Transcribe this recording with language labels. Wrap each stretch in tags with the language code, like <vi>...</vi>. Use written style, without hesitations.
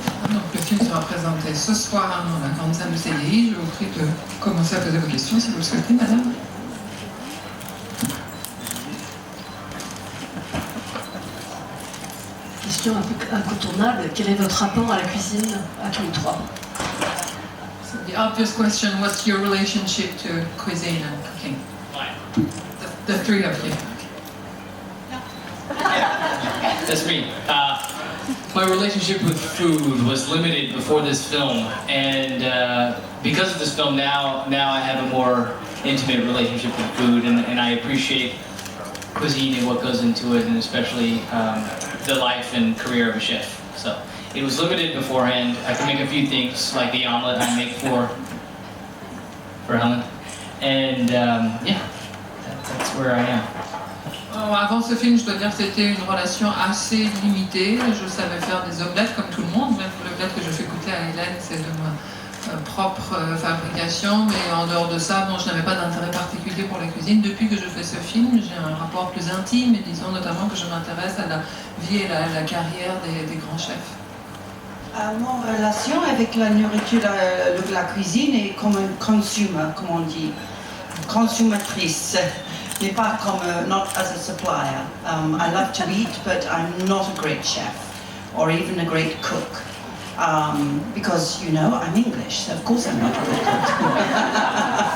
<fr>Donc le film sera présenté ce soir dans la grande salle de CDI. Je vous prie de commencer à poser vos questions si vous le souhaitez, madame. Question un peu incontournable, quel est votre rapport à la cuisine à tous les trois?</fr> <en>So the obvious question, what's your relationship to cuisine and cooking? The three of you. That's me. My relationship with food was limited before this film, and because of this film, now I have a more intimate relationship with food, and I appreciate cuisine and what goes into it, and especially the life and career of a chef. So it was limited beforehand. I can make a few things, like the omelet I make for Helen, and yeah, that's where I am.</en> <fr>Avant ce film, je dois dire que c'était une relation assez limitée. Je savais faire des omelettes comme tout le monde, même l'omelette que je fais goûter à Hélène, c'est de ma propre fabrication, mais en dehors de ça, bon, je n'avais pas d'intérêt particulier pour la cuisine. Depuis que je fais ce film, j'ai un rapport plus intime, et disons notamment que je m'intéresse à la vie et la carrière des grands chefs. Mon relation avec la nourriture, la cuisine est comme un consumer, comme on dit, consommatrice. Mais pas comme,</fr> <en>not as a supplier. I love to eat, but I'm not a great chef or even a great cook. Because, you know, I'm English, so of course I'm not a good cook.</en>